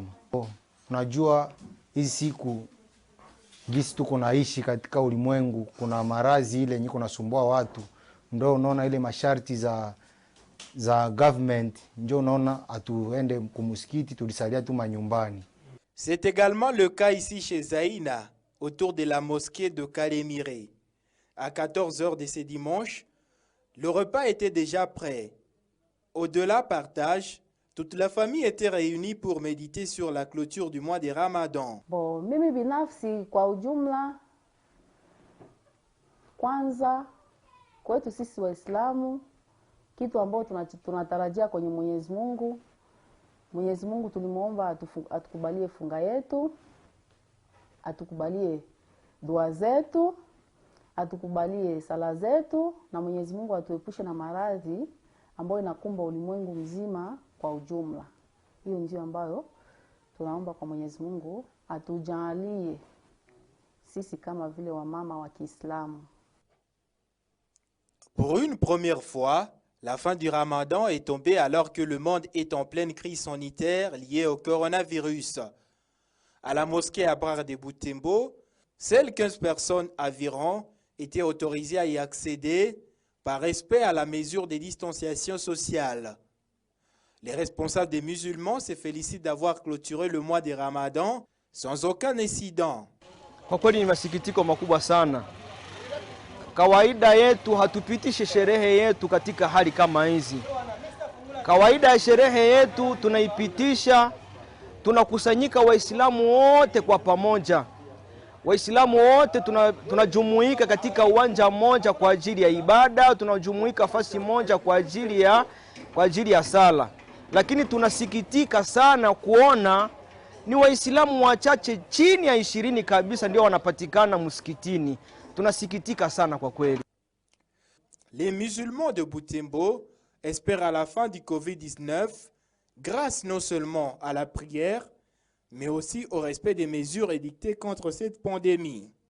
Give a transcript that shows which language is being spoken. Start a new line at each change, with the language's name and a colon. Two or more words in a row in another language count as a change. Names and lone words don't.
Swahili: Unajua hizi siku gizi tuko naishi katika ulimwengu, kuna maradhi ile yenye kunasumbua watu. Ndio unaona ile masharti za government, ndio unaona atuende kumusikiti tulisalia tu manyumbani.
French: C'est également le cas ici chez Zaïna, autour de la mosquée de Kalemire. À 14h de ce dimanche, le repas était déjà prêt. Au-delà partage, toute la famille était réunie pour méditer sur la clôture du mois de Ramadan.
Swahili: Bon, mimi binafsi kwa ujumla, kwanza kwetu sisi Waislamu, kitu ambao tunatarajia kwenye Mwenyezi Mungu. Mwenyezi Mungu tulimuomba atukubalie funga yetu, atukubalie dua zetu, atukubalie sala zetu, na Mwenyezi Mungu atuepushe na maradhi ambayo inakumba ulimwengu mzima kwa ujumla. Hiyo ndio ambayo tunaomba kwa Mwenyezi Mungu atujalie sisi kama vile wamama wa Kiislamu.
French: Pour une première fois, la fin du Ramadan est tombée alors que le monde est en pleine crise sanitaire liée au coronavirus. À la mosquée Abrar de Boutembo, seules 15 personnes environ étaient autorisées à y accéder par respect à la mesure de distanciation sociale. Les responsables des musulmans se félicitent d'avoir clôturé le mois de Ramadan sans aucun incident.
Swahili: Kwa kweli ni masikitiko makubwa sana. kawaida yetu hatupitishe sherehe yetu katika hali kama hizi. Kawaida ya sherehe yetu tunaipitisha, tunakusanyika Waislamu wote kwa pamoja. Waislamu wote tunajumuika katika uwanja mmoja kwa ajili ya ibada, tunajumuika fasi moja kwa ajili ya sala. Lakini tunasikitika sana kuona ni Waislamu wachache chini ya 20 kabisa ndio wanapatikana msikitini. Tunasikitika sana kwa kweli.
French: Les musulmans de Butembo espèrent à la fin du Covid-19, grâce non seulement à la prière, mais aussi au respect des mesures édictées contre cette pandémie.